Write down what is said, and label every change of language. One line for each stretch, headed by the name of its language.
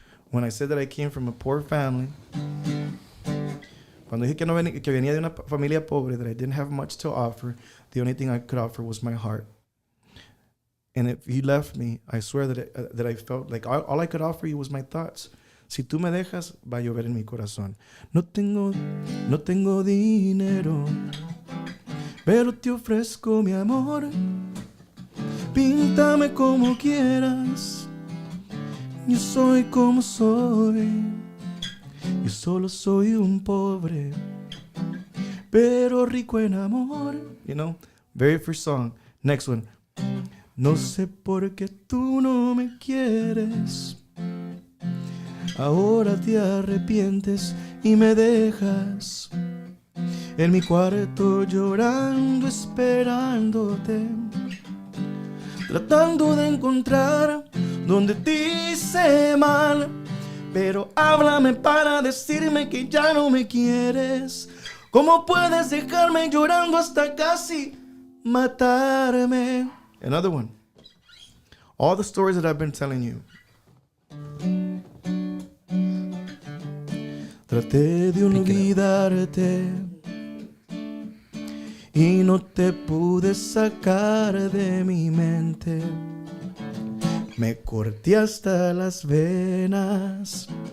English: When I said that I came from a poor family,
Spanish: cuando dije que venía de una familia pobre,
English: that I didn't have much to offer, the only thing I could offer was my heart. And if you left me, I swear that I felt like all I could offer you was my thoughts.
Spanish: Si tú me dejas, va a llover en mi corazón. No tengo dinero, pero te ofrezco mi amor. Píntame como quieras. Yo soy como soy. Yo solo soy un pobre, pero rico en amor.
English: You know, very first song. Next one.
Spanish: No sé por qué tú no me quieres. Ahora te arrepientes y me dejas en mi cuarto llorando, esperándote, tratando de encontrar donde te hice mal. Pero háblame para decirme que ya no me quieres. ¿Cómo puedes dejarme llorando hasta casi matarme?
English: Another one. All the stories that I've been telling you.
Spanish: Traté de olvidarte y no te pude sacar de mi mente. Me corté hasta las venas.